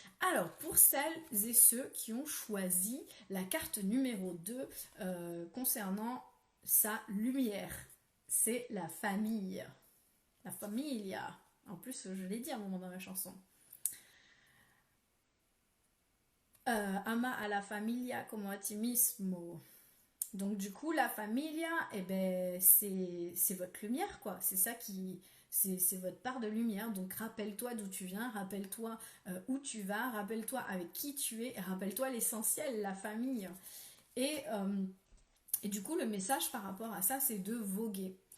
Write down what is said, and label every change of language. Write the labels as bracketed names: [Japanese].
[French] Alors, pour celles et ceux qui ont choisi la carte numéro 2 concernant sa lumière, c'est la famille. La familia. En plus, je l'ai dit à un moment dans ma chanson. [Spanish] Ama a la familia como a ti mismo. [French] Donc du coup, la familia, eh ben, c'est votre lumière, quoi. C'est ça qui... C'est votre part de lumière. Donc rappelle-toi d'où tu viens, rappelle-toi où tu vas, rappelle-toi avec qui tu es, et rappelle-toi l'essentiel, la famille. Et du coup, le message par rapport à ça, c'est de voguer.